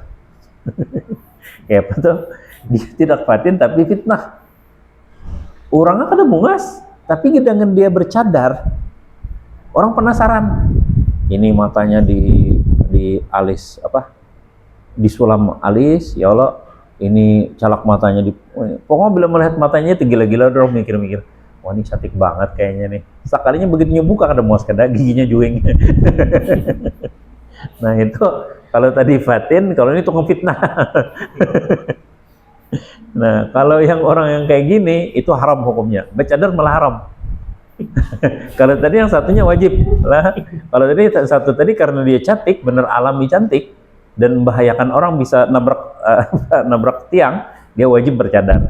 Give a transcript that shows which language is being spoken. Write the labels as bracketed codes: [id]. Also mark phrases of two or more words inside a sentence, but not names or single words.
[id] Kayak apa tuh? Dia tidak fatin tapi fitnah. Orangnya [bjn] kada bungas, [id] tapi dengan dia bercadar, orang penasaran. Ini matanya di alis apa? Di sulam alis, [ar] ya Allah. [id] Ini calak matanya di. Pokoknya bila melihat matanya itu gila-gila, orang mikir-mikir. Wah, ini cantik banget kayaknya nih. [bjn] Sekalinya begitu nyebuka kada muas, kada giginya jueng. [id] Nah itu kalau tadi fatin, kalau ini tukang fitnah. Nah kalau yang orang yang kayak gini itu haram hukumnya. Bercadar malah haram. Kalau tadi yang satunya wajib lah. Kalau tadi satu tadi karena dia cantik, bener alami cantik dan membahayakan orang, bisa nabrak tiang, dia wajib bercadar.